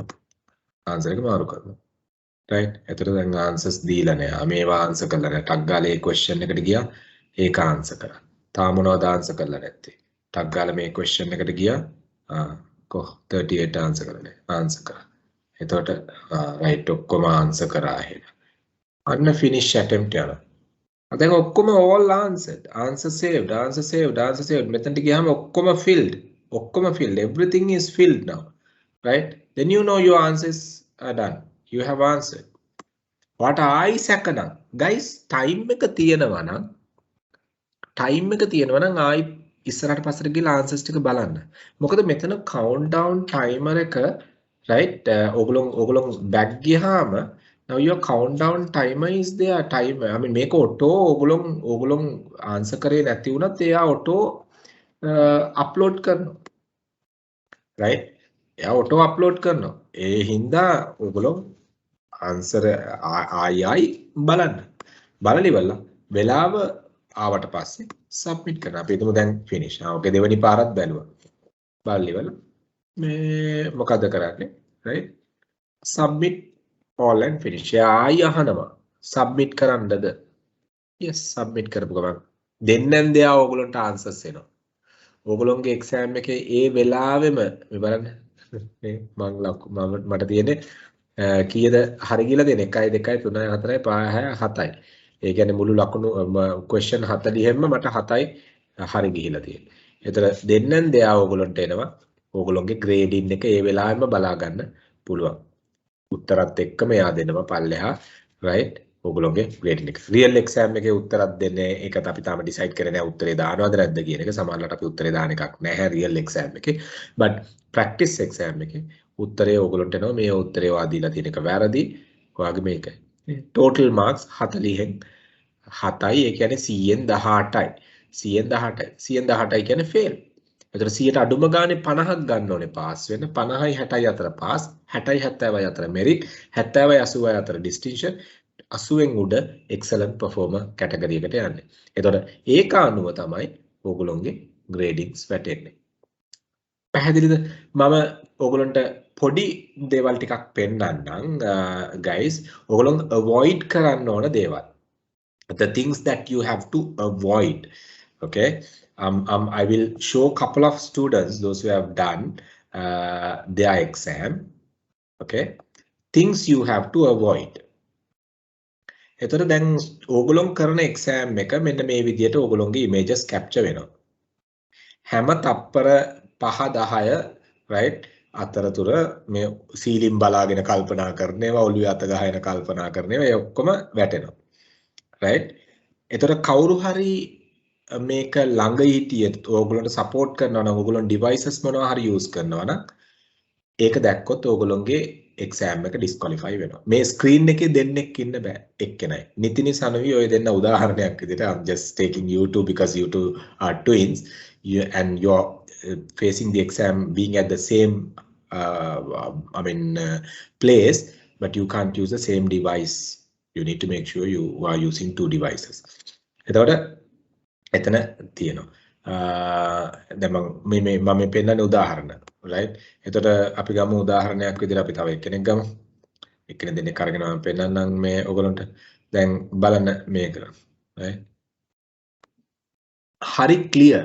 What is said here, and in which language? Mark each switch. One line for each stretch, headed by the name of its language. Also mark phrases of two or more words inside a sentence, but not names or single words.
Sinhala: answer එක මාරු කරනවා. right? එතකොට දැන් answers දීලා නැහැ. මේවා answer කරලා නැහැ. ටක් ගාලා ඒ question එකට ගියා. ඒක answer කරා. තාම මොනවද answer කරලා නැත්තේ? ටක් ගාලා මේ question එකට ගියා. 38 answer කරලා නැහැ. answer කරා. එතකොට right ඔක්කොම answer කරා එහෙනම්. අන්න
English: finish attempt
Sinhala: යනවා. දැන් ඔක්කොම
English: all answered. Answer saved, answer saved, answer saved.
Sinhala: මෙතනට ගියාම ඔක්කොම filled. ඔක්කොම filled.
English: Everything is filled now. Right? Then you know your answers are done. You have answered. What I
Sinhala: සැකනම්
English: guys time
Sinhala: එක තියෙනවා නම් ආයි ඉස්සරහට පස්සට ගිහලා answers ටික බලන්න. මොකද මෙතන
English: countdown timer
Sinhala: එක right ඕගොල්ලෝ back ගියාම
English: now your countdown timer is there timer. I mean
Sinhala: මේක auto ඕගොල්ලෝ answer කරේ නැති වුණත් එයා
English: auto upload
Sinhala: කරනවා. right? එයා
English: auto upload
Sinhala: කරනවා. ඒ හින්දා ඕගොල්ලෝ answer ආයි බලන්න. බලලා ඉවරලා වෙලාව ආවට පස්සේ submit කරනවා. අපි හිතමු දැන් finish. ඕකේ දෙවෙනි පාරත් බැලුවා. බලලා ඉවරලා මේ මොකද කරන්නේ?
English: right? submit all and finish.
Sinhala: ආයි අහනවා. submit කරන්නද?
English: yes submit
Sinhala: කරපු ගමන් දෙන්නෙන් දෙයා ඕගොල්ලන්ට answers එනවා. ඕගොල්ලෝගේ exam එකේ ඒ වෙලාවෙම මේ බලන්න මේ මට තියෙන්නේ කීයද හරි කියලා දෙන 1 2 3 4 5 6 7යි. ඒ කියන්නේ මුළු ලකුණු question 40ෙම මට 7යි හරි ගිහිලා තියෙන්නේ. ඒතර දෙන්නෙන් දෙයා ඕගොල්ලන්ට එනවා. ඕගොල්ලෝගේ grading එක ඒ වෙලාවෙම බලා ගන්න පුළුවන්. උත්තරත් එක්කම එයා දෙනවා පල්ලෙහා right ඕගොල්ලෝගේ grading එක.
English: real exam
Sinhala: එකේ උත්තරත් දෙන්නේ ඒකත් අපි තාම decide කරේ නැහැ උත්තරේ දානවද නැද්ද කියන එක. සමහරවිට අපි උත්තරේ දාන එකක් නැහැ
English: real exam
Sinhala: එකේ.
English: but practice exam
Sinhala: එකේ උත්තරේ ඕගොල්ලන්ට එනවා මේ උත්තරේ ඔයා දීලා තියෙන එක වැරදි. ඔයාගේ මේකයි.
English: total marks
Sinhala: 40න් 7යි ඒ කියන්නේ 118යි. 118යි කියන්නේ fail. එතකොට 100ට අඩුම ගානේ 50ක් ගන්න ඕනේ පාස් වෙන්න. 50යි 60යි අතර පාස්, 60යි 70යි අතර මෙරිට්, 70යි 80යි අතර ඩිස්ටින්ක්ෂන්, 80න් උඩ
English: excellent performer category
Sinhala: එකට යන්නේ. එතකොට ඒක අනුව තමයි ඕගොල්ලෝගේ ග්‍රේඩින්ග්ස් වැටෙන්නේ. පැහැදිලිද? මම ඕගොල්ලන්ට පොඩි දේවල් ටිකක් පෙන්නන්නම් guys. ඕගොල්ලෝ avoid කරන්න ඕන දේවල්.
English: The things that you have to avoid. Okay. I will show a couple of students, those who have done their exam. Okay. Things you have to avoid.
Sinhala: එතකොට දැන් ඕගොල්ලෝ කරන exam එක මෙන්න මේ විදිහට ඕගොල්ලෝගේ images capture වෙනවා. හැම තප්පර 5-10 right අතරතුර මේ සීලින් බලාගෙන කල්පනා කරන ඒවා ඔළුවේ අත ගහගෙන කල්පනා කරන ඒවා ඒ ඔක්කොම වැටෙනවා. right. එතකොට කවුරු හරි මේක ළඟ හිටියට ඕගොල්ලන්ට සපෝට් කරනවා නම් ඕගොල්ලන් devices මොනවා හරි use කරනවා නම් ඒක දැක්කොත් ඕගොල්ලන්ගේ exam එක disqualify වෙනවා. මේ screen එකේ දෙන්නෙක් ඉන්න බෑ එක්කෙනයි. නිතිනි සනවි ඔය දෙන්න උදාහරණයක් විදිහට
English: I'm just taking you two because you two are twins and you're facing the exam being at the same place but you can't use the same device. You need to make sure you are using two devices.
Sinhala: එතකොට එතන තියෙනවා දැන් මම පෙන්නන උදාහරණ right. එතකොට අපි ගමු උදාහරණයක් විදිහට අපි තව එක්කෙනෙක් ගමු. එක්කෙනෙක් දෙන්නෙක් අරගෙන මම පෙන්නන්නම් මේ ඔයගොල්ලන්ට. දැන් බලන්න මේක right. හරි clear.